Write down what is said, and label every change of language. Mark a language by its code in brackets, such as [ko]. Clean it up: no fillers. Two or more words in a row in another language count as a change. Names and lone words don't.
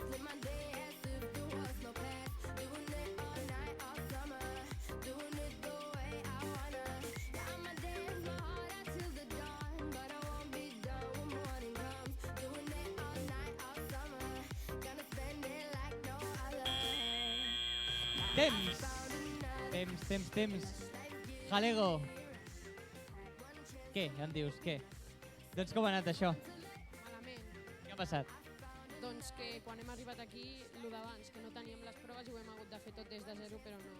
[en] Live my day as if there was no past. Doing it all night, all summer. Doing it the way I wanna. Yeah, I'ma dance my heart out till the dawn, but I won't be done when morning comes. Doing it all night, all summer. Gonna spend it like no other. [ca] Temps. Jalego. Què? Em dius, què? Doncs com ha anat això? Malament. Què ha passat? Doncs que quan hem arribat aquí, el d'abans, que no teníem les proves i ho hem hagut de fer tot des de zero, però no...